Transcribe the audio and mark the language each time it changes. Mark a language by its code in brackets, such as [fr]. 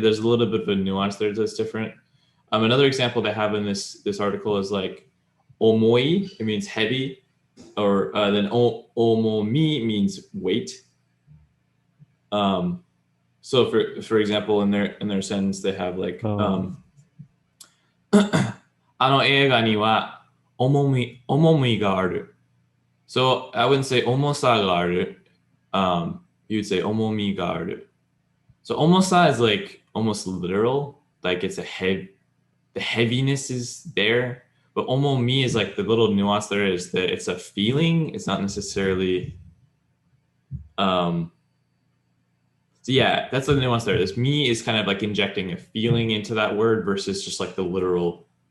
[en] There's a little bit of a nuance there that's different. Another example they have in this article is like omoi, it means heavy, or then omomi means weight. So for example, in their sentence, they have like [ja] あの映画には重みがある. [en] So I wouldn't say [ja] 重さがある. [en] You'd say [ja] 重みがある. [en] So 重さ is like almost literal, like it's the heaviness is there. But 重み is like the little nuance there is that it's a feeling. It's not necessarily. So yeah, that's the nuance there. This me is kind of like injecting a feeling into that word versus just like the literal.